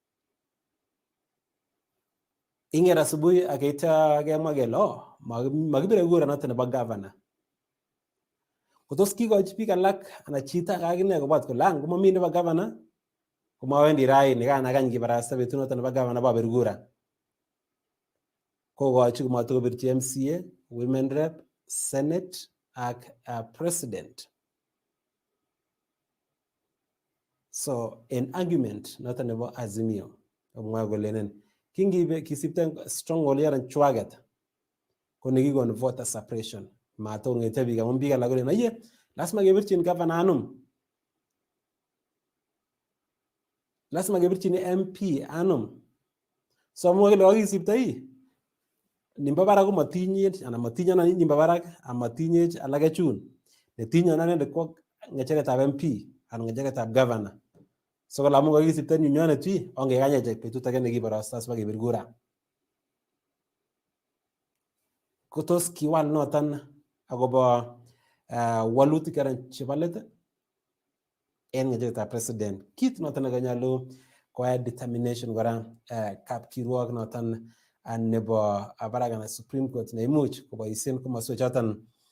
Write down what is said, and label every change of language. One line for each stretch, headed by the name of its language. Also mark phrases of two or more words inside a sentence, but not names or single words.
Kalenjin: inger asubuhi akaita kemwa kele makibire kura noton nebo governor kotos kikochi biik alak ana chito akine kobot kole ngomami nebo governor komawendi raini kanakany kibarasta betut noton nebo governor babir kura kokochi komatokobirchi
English: MCA women rep senate
Kalenjin: ak president so en argument noton nebo Azimio komwa kolenen kingibe kisipten stronghold yaran chwaget ko nekikon
English: voter suppression
Kalenjin: matongete biik amun biik alak kolen aye lazima kebirchin governor anum lazima kebirchin MP anum so mwa kele kakisiptoi nimba barak ko matinyech anan matinyo na nimba barak amatinyech alake chun netinyo anende ko ngecheretab MP anan ngecheretab governor so kala mungu kakisiptoi nyone tui onge kanye betut age nekibarasta siba kebir kura kotos kiwal noton akobo walutik aran chebo let en ngecheretab president kit noton nekanyalu koyai determination kora kapkirwok noton nebo barak anan Supreme Court neimuch koboisien komoswek choton